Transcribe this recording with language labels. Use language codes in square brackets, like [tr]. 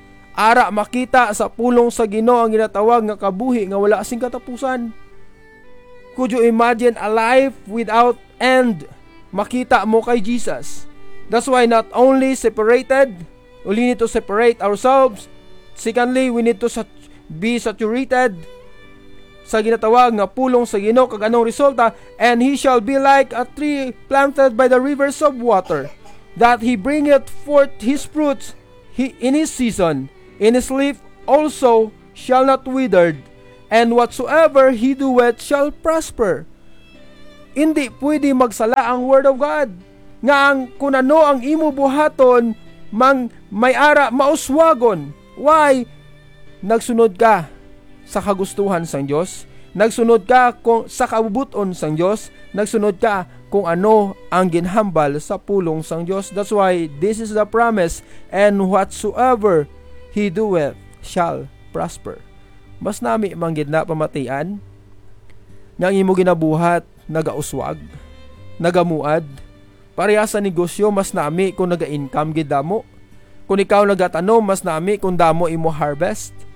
[hil] Ara makita sa pulong sa Ginoo ang ginatawag nga kabuhi nga wala sing katapusan. [en] Could you imagine a life without end? [hil] Makita mo kay Jesus. [en] That's why not only separated, we need to separate ourselves. Secondly, we need to be saturated [hil] sa ginatawag nga pulong sa Ginoo, kag anong resulta, [en] and he shall be like a tree planted by the rivers of water, that he bringeth forth his fruits in his season, and his leaf also shall not withered, and whatsoever he doeth shall prosper. [hil] Hindi pwede magsala ang word of God, nga ang kun ano ang imo buhaton mang may ara mauswagon. Why? Nagsunod ka sa kagustuhan sang Diyos. Nagsunod ka kung, sa kabubuton sang Diyos. Nagsunod ka kung ano ang ginhambal sa pulong sang Diyos. [en] That's why this is the promise, and whatsoever he doeth shall prosper. [hil] Mas nami manggid na pamatian nang imo ginabuhat nagauswag nagamuad pareha sa negosyo. Mas nami kung naga-income gid damo. Kung ikaw nagatanom, mas nami kung damo imo harvest.